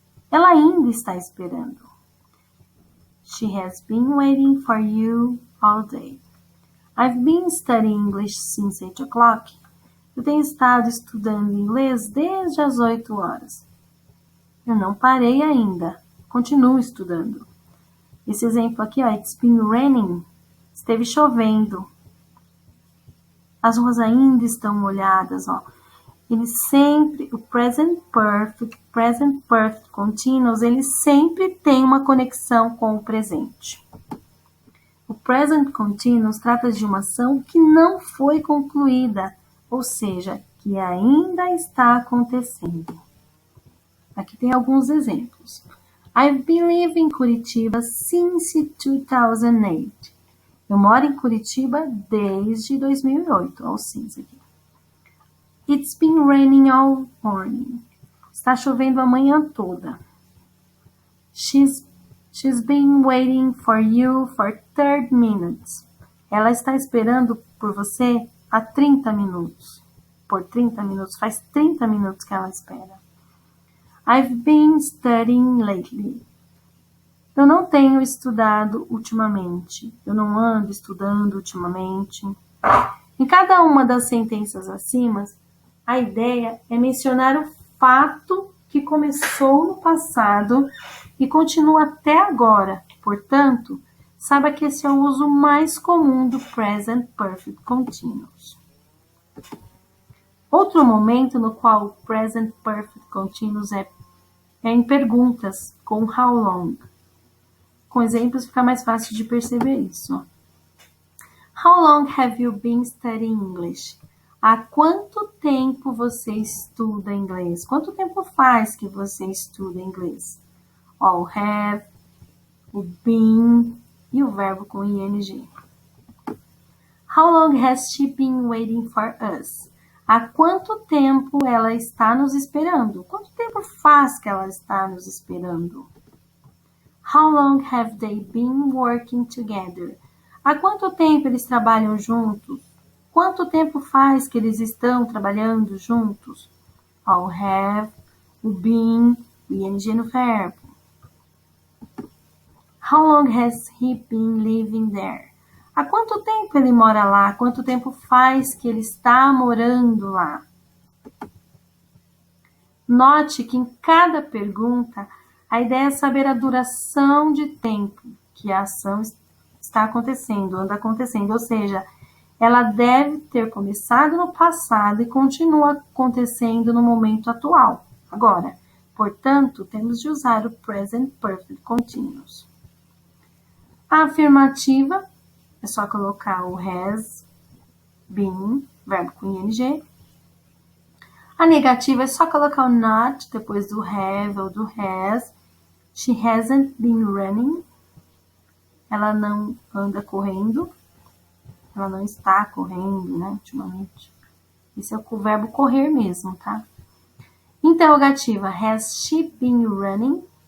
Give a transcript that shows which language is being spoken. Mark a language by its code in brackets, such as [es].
[pt] Ela ainda está esperando. [en] She has been waiting for you all day. I've been studying English since 8 o'clock. [pt] Eu tenho estado estudando inglês desde as 8 horas. Eu não parei ainda. Continuo estudando. Esse exemplo aqui, [en] it's been raining. [pt] Esteve chovendo. As ruas ainda estão molhadas, o present perfect continuous, ele sempre tem uma conexão com o presente. O present continuous trata de uma ação que não foi concluída, ou seja, que ainda está acontecendo. Aqui tem alguns exemplos. [en] I've been living in Curitiba since 2008. [pt] Eu moro em Curitiba desde 2008. Olha o since aqui. [en] It's been raining all morning. [pt] Está chovendo a manhã toda. [en] She's been waiting for you for 30 minutes. [pt] Ela está esperando por você há 30 minutos. Por 30 minutos. Faz 30 minutos que ela espera. [en] I've been studying lately. [pt] Eu não tenho estudado ultimamente. Eu não ando estudando ultimamente. Em cada uma das sentenças acima, a ideia é mencionar o fato que começou no passado e continua até agora. Portanto, saiba que esse é o uso mais comum do Present Perfect Continuous. Outro momento no qual o Present Perfect Continuous é em perguntas com how long. Com exemplos fica mais fácil de perceber isso. [en] How long have you been studying English? [pt] Há quanto tempo você estuda inglês? Quanto tempo faz que você estuda inglês? O have, o been e o verbo com ing. [en] How long has she been waiting for us? [pt] Há quanto tempo ela está nos esperando? Quanto tempo faz que ela está nos esperando? [en] How long have they been working together? [pt] Há quanto tempo eles trabalham juntos? Quanto tempo faz que eles estão trabalhando juntos? O have, o been, o ing no verbo. [en] How long has he been living there? [pt] Há quanto tempo ele mora lá? Quanto tempo faz que ele está morando lá? Note que em cada pergunta, a ideia é saber a duração de tempo que a ação está acontecendo, anda acontecendo. Ou seja, ela deve ter começado no passado e continua acontecendo no momento atual. Agora, portanto, temos de usar o Present Perfect Continuous. A afirmativa é só colocar o has been, verbo com ing. A negativa é só colocar o not depois do have ou do has. [en] She hasn't been running. [pt] Ela não anda correndo. Ela não está correndo, né, ultimamente. Esse é o verbo correr mesmo, tá? [en] Interrogativa, has she been running?